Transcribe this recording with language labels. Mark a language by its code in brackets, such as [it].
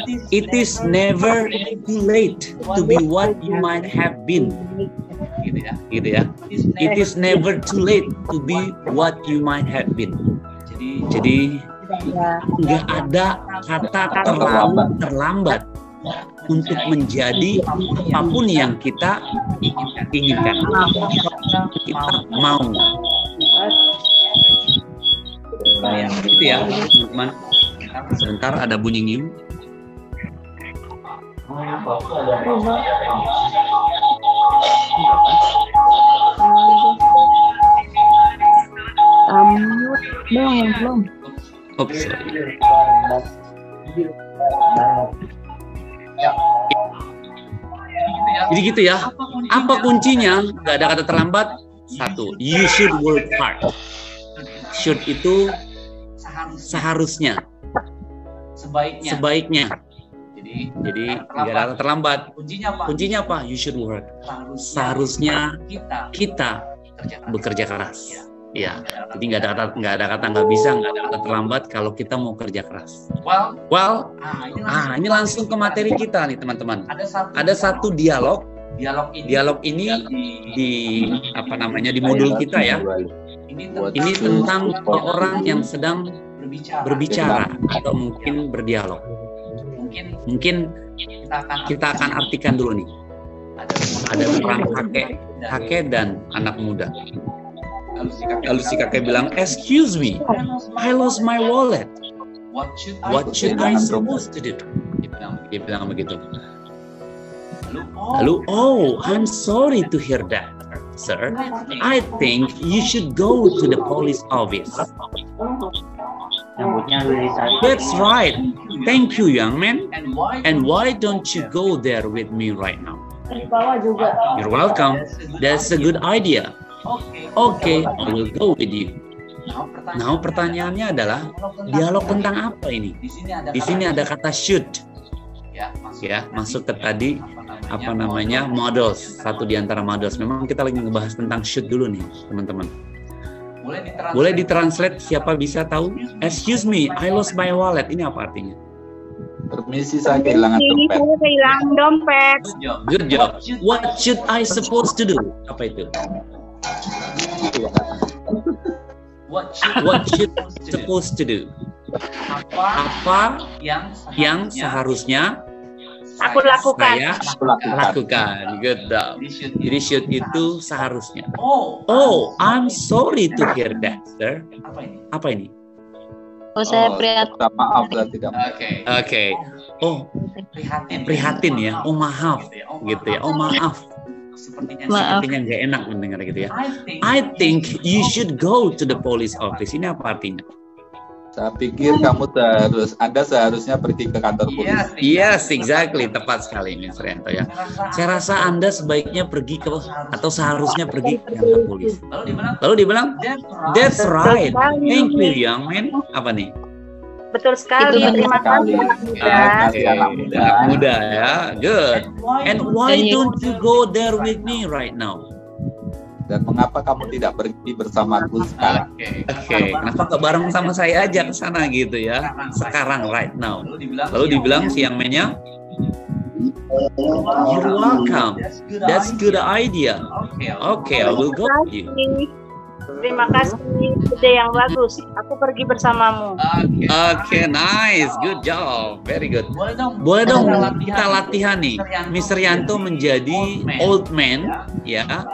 [en] It is never too late to be what you might have been. [id] Gitu ya. [en] It is never too late to be what you might have been. [id] Jadi nggak ada kata terlambat untuk menjadi apapun yang kita inginkan. Kita mau. Itu ya, teman-teman. Sebentar ada bunyi ngium. Belum. [en] Oops, sorry. [id] Jadi gitu ya. Apa kuncinya? Gak ada kata terlambat. [en] Satu, you should work hard. [id] Should itu seharusnya, sebaiknya. Jadi gak ada kata terlambat. Kuncinya apa? [en] You should work. [id] Seharusnya kita bekerja keras. Ya, jadi nggak ada kata nggak bisa, nggak ada kata terlambat kalau kita mau kerja keras. Well, ini langsung ke materi kita nih teman-teman. Ada satu dialog. Dialog ini di di modul kita ya. Ini tentang orang yang sedang berbicara atau mungkin berdialog. Mungkin kita akan artikan dulu nih. Ada seorang kakek dan anak muda. Lalu si kakek bilang, [en] "Excuse me, I lost my wallet. What should I supposed to do?" [id] Dia bilang begitu. [en] Lalu, "Oh, I'm sorry to hear that, sir. I think you should go to the police office." "That's right. Thank you, young man. And why don't you go there with me right now?" "You're welcome. That's a good idea. Okay, I will go with you." [id] Nah, pertanyaannya adalah dialog tentang apa ini? Di sini ada kata should. Ya, masuk ke tadi models, satu di antara models. Memang kita lagi ngebahas tentang should dulu nih, teman-teman. Boleh ditranslate, siapa bisa tahu? [en] "Excuse me, I lost my wallet." [id] Ini apa artinya? Permisi, saya kehilangan dompet. [en] Good job. What should I supposed to do? [id] Apa itu? [en] What should supposed to do? [id] Apa yang seharusnya Aku lakukan. saya lakukan? [en] Good job. [id] Jadi should itu seharusnya. [en] Oh, I'm sorry to hear that, sir. [id] Apa ini? Oh, saya prihatin. Maaf lah tidak. Oke. Oh, prihatin ya. Oh, maaf gitu ya. Oh, maaf. Sepertinya nggak enak mendengar gitu ya. [en] I think you should go to the police office. [id] Ini apa artinya? Saya pikir Anda seharusnya pergi ke kantor polisi. [en] Yes, exactly. [id] Tepat sekali, Mr. Yanto ya. Saya rasa Anda sebaiknya pergi atau seharusnya pergi ke kantor polisi. Lalu dibilang, [en] "That's right. Thank you, young man." [id] Apa nih? Betul sekali. Terima kasih. Anak muda ya. [en] Good. And why don't you go there with me right now? [id] Dan mengapa kamu tidak pergi bersamaku sekarang? Oke. Kenapa nggak bareng sama saya aja ke sana gitu ya? Sekarang, [en] right now. [id] Lalu dibilang si [en] young man-nya, "You're welcome. That's good idea. Okay, I will go with you." [id] Terima kasih, ide yang bagus. Aku pergi bersamamu. Oke, [en] nice, good job, very good. [id] Boleh dong kita latihan nih. Mr. Yanto menjadi [en] old man, [id] ya.